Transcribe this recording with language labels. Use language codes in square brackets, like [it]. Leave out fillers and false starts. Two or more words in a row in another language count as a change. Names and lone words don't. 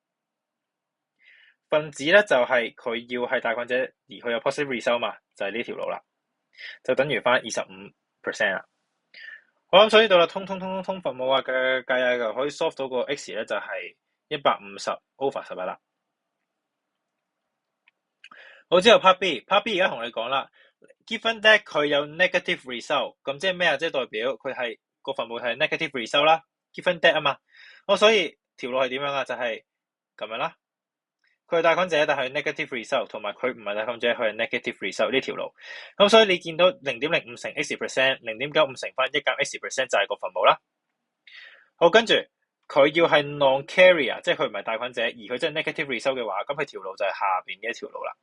[yue] 分子咧就係佢要係帶菌者，而佢有 [en] positive result [yue] 嘛，就係呢條路啦，就等於翻25% 啦。好，咁所以到啦，通分母啊嘅計啊，就可以 solve 到個 X 咧就係150/11啦。好，之後 [en] part B [yue] 而家同你講啦 ， [en] given that [yue] 佢有 [en] negative result， [yue] 咁即係咩啊？即係代表佢係個分母係 [en] negative result [yue] 啦。 [en] given that [yue] 啊嘛，所以條路係點樣啊？就係咁樣啦。佢係帶菌者，但係 [en] negative result， [yue] 同埋佢唔係帶菌者，佢係 [en] negative result [yue] 呢條路。咁所以你見到0.05乘 X%， 0.95乘翻1減 X% 就係個分母啦。好，跟住佢要係 non-carrier， 即係佢唔係帶菌者，而佢真係 [en] negative result [yue] 嘅話，咁佢條路就係下邊嘅一條路啦。